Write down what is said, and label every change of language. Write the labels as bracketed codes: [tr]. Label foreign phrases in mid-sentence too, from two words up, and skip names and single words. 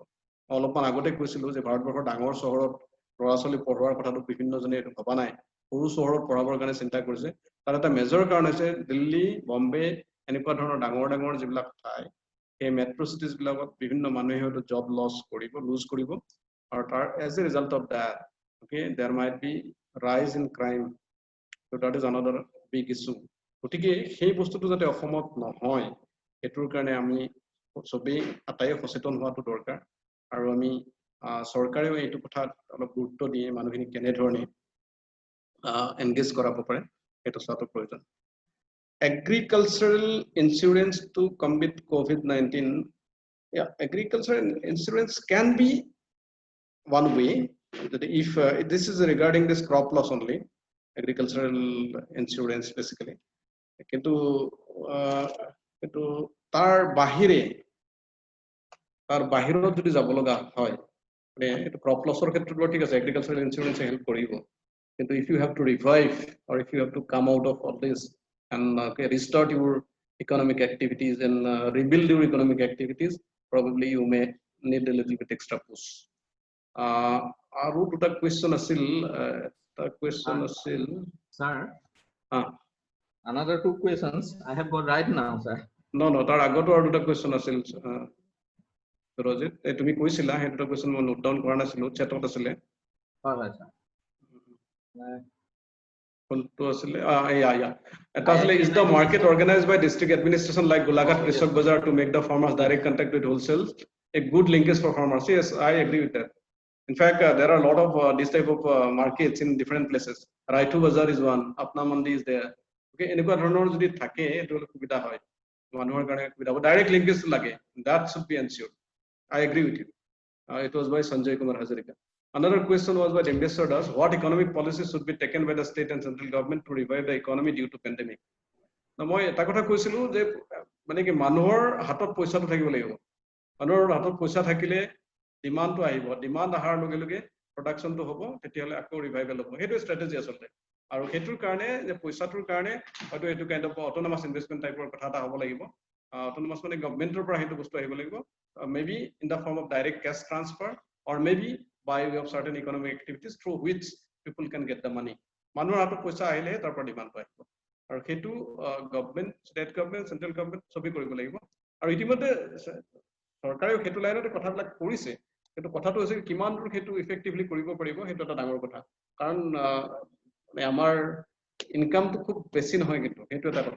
[as] অলপমান আগতে কৈছিলোঁ যে ভাৰতবৰ্ষৰ ডাঙৰ চহৰত ল'ৰা ছোৱালী পঢ়োৱাৰ কথাটো বিভিন্নজনে এইটো ভবা নাই, সৰু চহৰত পঢ়াবৰ কাৰণে চিন্তা কৰিছে। তাৰ এটা মেজৰ কাৰণ হৈছে দিল্লী, বম্বে, এনেকুৱা ধৰণৰ ডাঙৰ ডাঙৰ যিবিলাক ঠাই, সেই [en] metro citiesবিলাকত [as] বিভিন্ন মানুহে হয়তো [en] job lose [as] কৰিব, আৰু তাৰ [en] as a result of that there might be rise in crime, so that is another big issue. [as] গতিকে সেই বস্তুটো যাতে অসমত নহয়, সেইটোৰ কাৰণে আমি চবেই আটাইয়ে সচেতন হোৱাটো দৰকাৰ, আৰু আমি চৰকাৰেও এইটো কথাত অলপ গুৰুত্ব দিয়ে মানুহখিনিক কেনেধৰণে এনগেজ কৰাব পাৰে সেইটো চোৱাটো প্ৰয়োজন। [en] Agricultural insurance to combat COVID-19. Yeah, agricultural insurance can be one way. If this is regarding this crop loss only, agricultural insurance basically. [as] কিন্তু তাৰ বাহিৰত যদি যাব লগা হয়, এইটো ক্ৰপ লছৰ ক্ষেত্ৰত ঠিক আছে, এগ্ৰিকালচাৰেল ইঞ্চুৰেঞ্চে হেল্প কৰিব, কিন্তু [en] if you have to revive or if you have to come out of all this and restart your economic activities and rebuild your economic activities, probably you may need a little bit extra push. [as] Aru duta question asil, [en] Sir, another 2 questions I have got right now, sir. [as] No, তাৰ আগতো আৰু দুটা question আছিল. Rojit, তুমি কৈছিলা সেই দুটা question মই [en] note down [as] কৰা নাছিলো, chatত আছিলে। হয় sir। কোনটো আছিলে? এটা আছিলে, [en] is the market organized by district administration like Golaghat Krishak Bazar to make the farmers direct contact with wholesale a good linkage for farmers? Yes, I agree with that. In fact, there are a lot of this type of markets in different places. Raitu Bazar is one, Apna Mandi is there. [as] Okay, এনেকুৱা ধৰণৰ যদি থাকে এটো সুবিধা হয়, মানুহৰ কাৰণে সুবিধা হ'ব, [en] direct linkage [as] লাগে, [en] that should be ensured. I agree with you. It was by Sanjay Kumar Hazarika. Another question was by Ambassador Das. What economic policies should be taken by the state and central government to revive the economy due to pandemic? Now, [as] মই এটা কথা কৈছিলো যে মানে কি মানুহৰ হাতত পইচাটো থাকিব লাগিব। মানুহৰ হাতত পইচা থাকিলে ডিমান্ডটো আহিব, ডিমান্ড অহাৰ লগে লগে প্ৰডাকশনটো হ'ব, তেতিয়াহলে আকৌ ৰিভাইভেল হ'ব। সেইটো ষ্ট্ৰেটেজি আচলতে। আৰু সেইটোৰ কাৰণে যে পইচাটোৰ কাৰণে হয়তো এইটো [en] kind of autonomous investment [as] টাইপৰ কথা এটা হ'ব লাগিব। অটোনমাস মানে গভৰ্ণমেন্টৰ পৰা সেইটো বস্তু আহিব লাগিব। [en] Maybe in the form of direct cash transfer or maybe by way of certain economic activities through which people can get the money. [as] মানুহৰ হাতত পইচা আহিলে তাৰ পৰা ডিমান্ড পায়। আৰু সেইটো [en] government, state government, central government [as] সবেই কৰিব লাগিব। আৰু ইতিমধ্যে চৰকাৰেও সেইটো লাইনতে কথাবিলাক কৰিছে। কিন্তু কথাটো হৈছে কিমান দূৰ সেইটো ইফেক্টিভলি কৰিব পাৰিব, সেইটো এটা ডাঙৰ কথা। কাৰণ মানে আমাৰ ইনকামটো খুব বেছি নহয়, কিন্তু সেইটো এটা কথা।